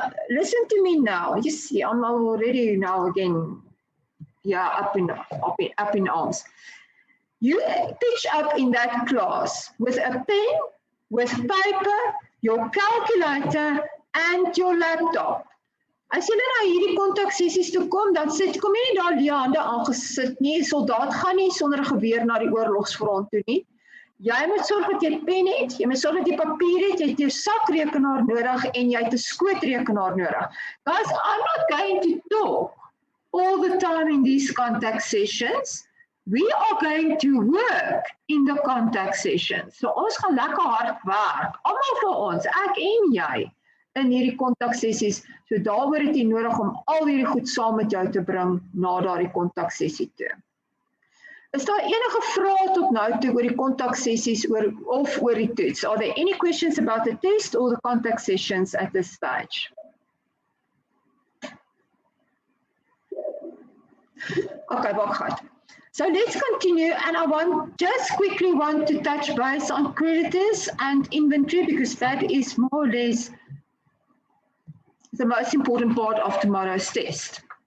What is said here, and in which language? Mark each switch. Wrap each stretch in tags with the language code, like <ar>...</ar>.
<en>Listen to me now. You see, I'm already now again, yeah, up in arms. You pitch up in that class with a pen, with paper, your calculator, and your laptop.</en> <af>As jy na hierdie kontaksessies toe kom, dan kom jy nie daar die hande aangesit nie. Die soldaat gaan nie sonder 'n geweer na die oorlogsfront toe nie. Jy moet sorg dat jy pen het, jy moet sorg dat jy papier het, jy het jou sakrekenaar nodig en jy het 'n skootrekenaar nodig.</af> <en>Guys, I'm not going to talk all the time in these contact sessions. We are going to work in the contact sessions.</en> <af>So ons gaan lekker hard werk, almal vir ons, ek en jy, in hierdie kontaksessies. So daaroor het jy nodig om al hierdie goed saam met jou te bring na daardie kontaksessie toe. Is daar enige vrae tot nou toe oor die kontaksessies of oor die toets?</af> <en>Are there any questions about the test or the contact sessions at this stage? Okay, back goed. So let's continue, and I just quickly want to touch base on creditors and inventory because that is more or less the most important part of tomorrow's test.</en>